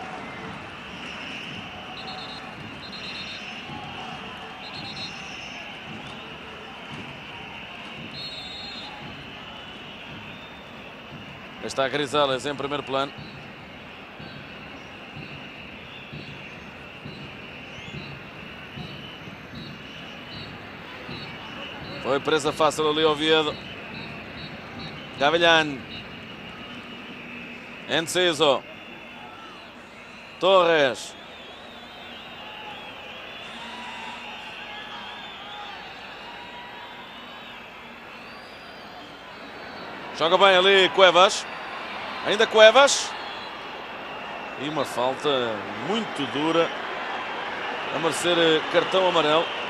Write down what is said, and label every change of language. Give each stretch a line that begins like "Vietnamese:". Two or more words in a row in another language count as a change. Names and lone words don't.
Portuguese: Está Grisales em primeiro plano. Foi presa fácil ali Oviedo. Gavilhan. Enciso. Torres. Joga bem ali Cuevas. Ainda Cuevas. E uma falta muito dura, a merecer cartão amarelo.